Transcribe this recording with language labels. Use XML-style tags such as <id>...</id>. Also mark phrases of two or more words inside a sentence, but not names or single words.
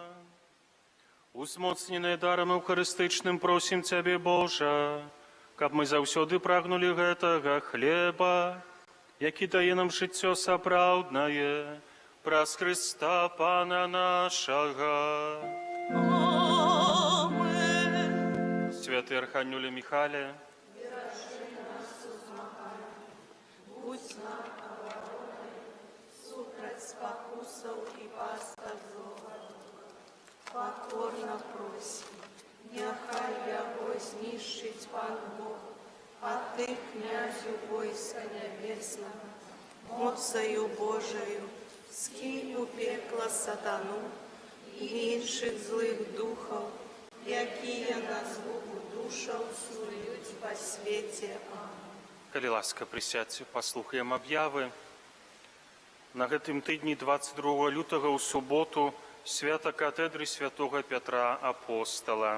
<be>Узмоцненыя дарам эўхарыстычным просім Цябе, Божа, каб мы заўсёды прагнулі гэтага хлеба, які дае нам жыццё сапраўднае, праз Хрыста Пана нашага. Амен.</be> <uk>Святы Архангеле Михале, Будь нам обороной, супроть спокусов и пастов злого духа. Покорно просим, нехай яго знищить Пан Бог, а Ты, князю войска небесного, моцею Божию, скинь у пекла сатану и інших злых духов,</uk> <be>якія на звуку душаў снують по свете. калі ласка, прысядзьце, паслухаем аб'явы. На гэтым тыдні 22 лютага ў суботу свята катедры святога Пятра Апостала.</be>